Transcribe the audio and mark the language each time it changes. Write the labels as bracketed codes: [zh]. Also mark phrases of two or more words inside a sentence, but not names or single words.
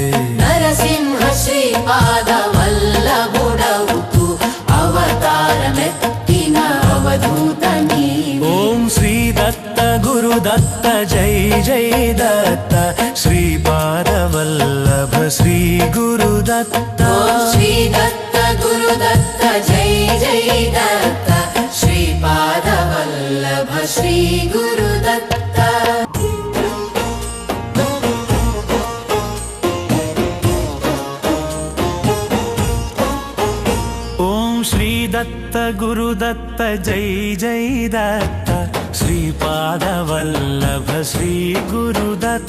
[te] నరసింహ శ్రీపాదవల్లభుడవుతూ అవతారమెత్తిన అవధూత నీవే [sa] ఓం శ్రీ దత్త గురుదత్త జై జై దత్త శ్రీపాదవల్లభ శ్రీ గురుదత్త श्री दत्त गुरुदत्त जय जय दत्त श्रीपादवल्लभ श्री गुरुदत्त श्री दत्त गुरुदत्त जय जय दत्त श्रीपादवल्लभ श्री गुरुदत्त